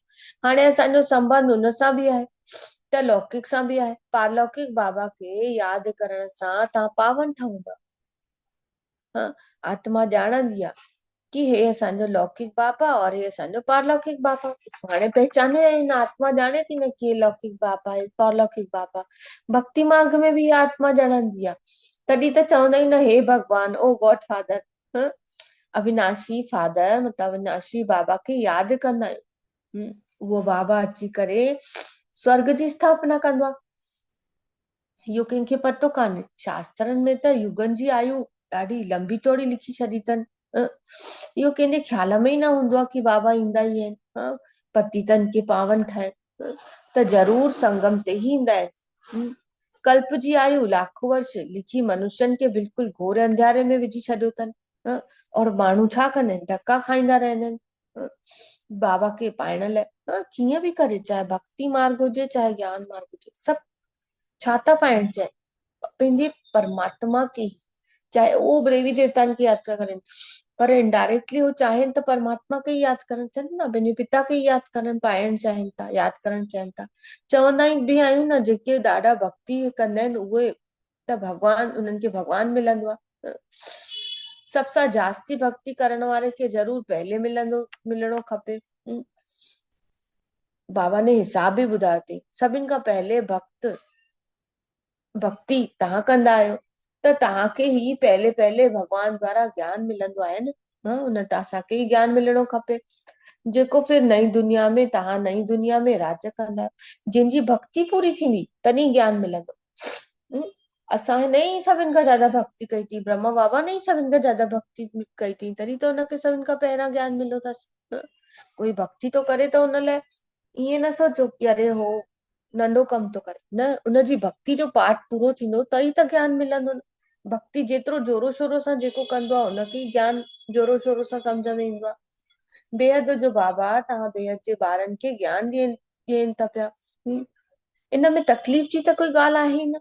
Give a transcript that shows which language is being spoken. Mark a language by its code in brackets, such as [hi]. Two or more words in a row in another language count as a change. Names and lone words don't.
[sd] हाणे असांजो संबंध हुन सां बि आहे, त लौकिक सां बि आहे। पारलौकिक बाबा खे यादि करण सां तव्हां पावन ठहंदा। आत्मा ॼाणंदी आहे कि हे असांजो लौकिक बाप आहे और हे असांजो पारलौकिक बाप आहे। हाणे पहचाने विया आहिनि, आत्मा ॼाणे थी न कि लौकिक बाप आहे पारलौकिक बाप आहे। भक्ति मार्ग में बि आत्मा ॼाणंदी आहे। तॾहिं त चवंदा आहियूं न हे भगवान ओ [en] God Father, [sd] अविनाशी फादर मतलब अविनाशी बाबा खे यादि कंदा आहियूं। उहो बाबा अची करे स्वर्ग जी स्थापना कंदो आहे। इहो कंहिंखे पतो कान्हे, शास्त्रनि में त युगनि जी आयु ॾाढी लंबी चौड़ी लिखी छॾी अथनि। इहो कंहिंजे ख्याल में ई न हूंदो आहे कि बाबा ईंदा ई आहिनि पतितनि खे पावन ठाहिण। त ज़रूर संगम ते ई ईंदा आहिनि। कल्प जी आयु लाखों वर्ष लिखी मनुष्यनि खे बिल्कुलु घोर अंधियारे में विझी छॾियो अथनि। और माण्हू छा कंदा आहिनि, धक्का खाईंदा रहंदा आहिनि बाबा खे पाइण लाइ। कीअं बि करे, चाहे भक्ति मार्ग हुजे चाहे ज्ञान मार्ग हुजे, सभु छा था पाइण चाहिनि, पंहिंजे परमात्मा खे ई। चाहे उहो देवी देवताउनि खे यादि था करनि, पर इनडायरेक्टली हो चाहिनि त परमात्मा खे ई यादि करणु चाहिनि न, पंहिंजे पिता खे ई यादि करणु पाइण चाहिनि था, यादि करणु चाहिनि था। चवंदा बि आहियूं न जेके ॾाढा भक्ति कंदा आहिनि उहे त भगवान उन्हनि खे भगवान मिलंदो आहे। सबसां जास्ती भक्ति करण वारे खे जरूर पहले मिलणो खपे। बाबा ने हिसाब बि ॿुधायो अथई, सभिनि खां पहले भक्ति तव्हां कंदा आहियो, त तव्हांखे ही पहले पहले भगवान द्वारा ज्ञान मिलंदो आहे न। उन त असांखे ई ज्ञान मिलणो खपे, जेको फिर नई दुनिया में तव्हां नई दुनिया में राज कंदा आहियो। जंहिंजी भक्ति पूरी थींदी तॾहिं ज्ञान मिलंदो। असां ने ई सभिनि खां ज्यादा भक्ति कई थी, ब्रह्मा बाबा ने ई सभिनि खां ज्यादा भक्ति कई थी, तॾहिं त हुनखे सभिनि खां पहिरियां ज्ञान मिलियो अथसि। कोई भक्ति तो करे त हुन लाइ ईअं न सोचो कि अरे हो नंढो कम तो करे, न, उनजी भक्ति जो पाठ पूरो थींदो त ई त ज्ञान मिलंदो न। भक्ति जेतिरो जोरो शोरो सां जेको कंदो आहे हुनखे ई ज्ञान जोरो शोरो सां सम्झ में ईंदो आहे। बेहद जो बाबा तव्हां बेहद जे ॿारनि खे ज्ञान ॾियनि था पिया। इन में तकलीफ़ जी त कोई ॻाल्हि आहे ई न।